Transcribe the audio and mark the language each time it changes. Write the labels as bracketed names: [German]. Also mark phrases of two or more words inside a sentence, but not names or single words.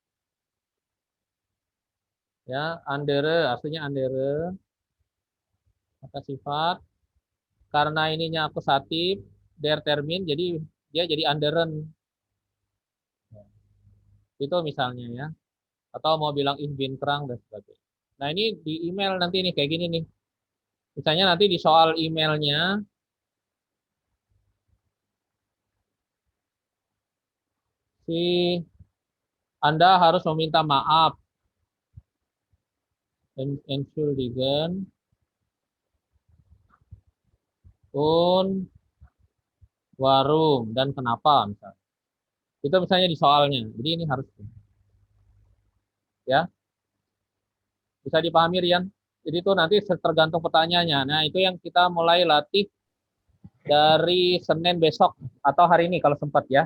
[Indonesian] Ya, andere aslinya andere kata sifat. Karena ininya akusatif [German] der Termin [Indonesian] jadi dia jadi anderen. Itu misalnya ya. Atau mau bilang [German] ich bin krank [Indonesian] dan sebagainya. Nah, ini di email nanti nih kayak gini nih. Misalnya nanti di soal emailnya si Anda harus meminta maaf. [German] Entschuldigen und warum [Indonesian] dan kenapa misalnya. Itu misalnya di soalnya. Jadi ini harus ya. Bisa dipahami Rian? Jadi itu nanti tergantung pertanyaannya. Nah, itu yang kita mulai latih dari Senin besok atau hari ini kalau sempat ya.